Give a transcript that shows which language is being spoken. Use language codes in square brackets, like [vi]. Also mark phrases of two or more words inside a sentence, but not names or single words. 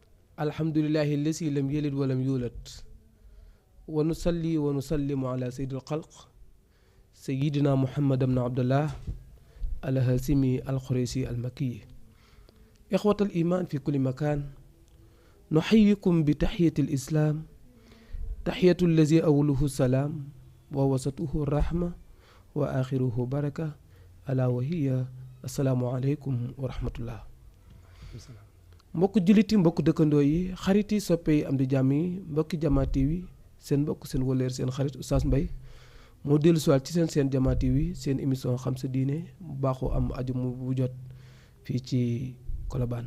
[ar] الحمد لله الذي لم يلد ولم يولد ونصلي ونسلم على سيد الخلق سيدنا محمد بن عبد الله الهاشمي القرشي المكي إخوة الإيمان في كل مكان نحييكم بتحية الإسلام تحية الذي أوله سلام ووسطه رحمة وآخره بركة ألا وهي السلام عليكم ورحمة الله. [wo] mbokk julliti mbokk dëkkandoo yi xarit yi soppe yi am di jàmm yi mbokki Jama TV seen mbokk seen wëleer seen xarit Oustaz Mbaye moo dellu siwaat ci seen Jama TV seen émission xam sa diine bu baaxoo am aju mu bu jot fii ci Colobane.